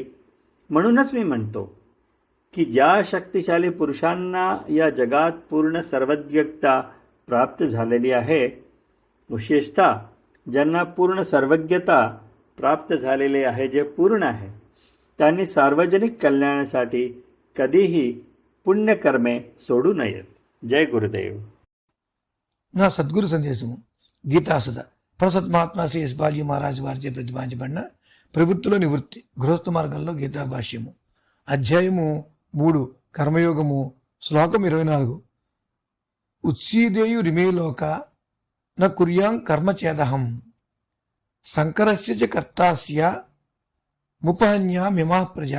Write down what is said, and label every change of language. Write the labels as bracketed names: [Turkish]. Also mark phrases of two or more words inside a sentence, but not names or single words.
[Marathi] म्हणूनच मी म्हणतो की ज्या शक्तिशाली पुरुषांना या जगात पूर्ण सर्वज्ञता प्राप्त झालेली आहे, विशेषतः ज्यांना पूर्ण सर्वज्ञता प्राप्त झालेली आहे, जे पूर्ण आहे, त्यांनी सार्वजनिक कल्याणासाठी कधीही पुण्यकर्मे सोडू नयेत. जय गुरुदेव. [Telugu] నా సద్గురు సందేశము గీతాసుధ ప్రసత్ మహాత్మా శ్రీ ఎస్ బాలజీ మహారాజ్ వారిచే ప్రతిపాదించబడిన ప్రవృత్తిలో నివృత్తి గృహస్థ మార్గంలో గీతా భాష్యము అధ్యాయము 3 కర్మయోగము శ్లోకం 24. [Sanskrit] ఉత్సీదేయు రిమేలోక న కుర్యాం కర్మచేదహం శంకరస్య చ కర్తాస్య ముపహన్యామిమా ప్రజా.